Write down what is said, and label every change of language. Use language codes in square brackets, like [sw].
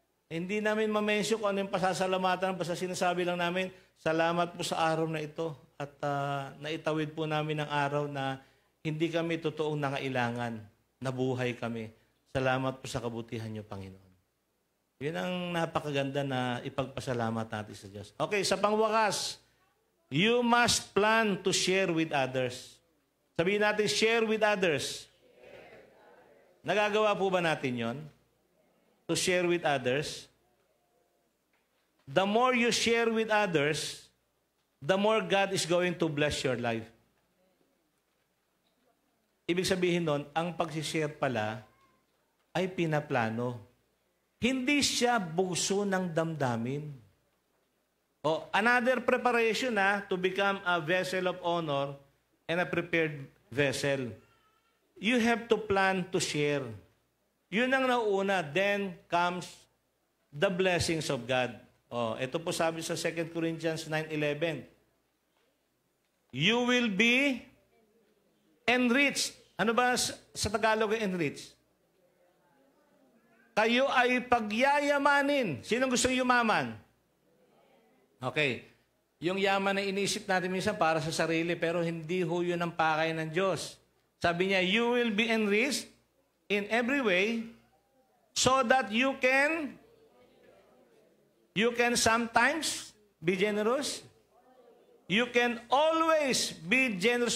[tl] Hindi namin ma-mention kung ano yung pasasalamatan, basta sinasabi lang namin, salamat po sa araw na ito. At naitawid po namin ang araw na hindi kami totoong nangailangan, nabuhay kami. Salamat po sa kabutihan niyo, Panginoon. Yun ang napakaganda na ipagpasalamat natin sa Diyos. [en] Okay, [tl] sa pangwakas, [en] you must plan to share with others. [tl] Sabihin natin, [en] share with others. [tl] Nagagawa po ba natin yon? [en] To share with others? The more you share with others, the more God is going to bless your life. [tl] Ibig sabihin nun, ang pag-share pala ay pinaplano. Hindi siya bugso ng damdamin. [en] Another preparation to become a vessel of honor and a prepared vessel. You have to plan to share. [tl] Yun ang nauna. [en] Then comes the blessings of God. [tl] Oh, ito po sabi sa 2 Corinthians 9:11. [en] You will be enriched. [tl] Ano ba sa Tagalog ang enriched? Kayo ay pagyayamanin. Sinong gustong yumaman? Okay. Yung yaman na inisip natin minsan para sa sarili, pero hindi ho yun ang pakay ng Diyos. [en] Sabi niya, you will be enriched in every way so that you can sometimes be generous. You can always be generous.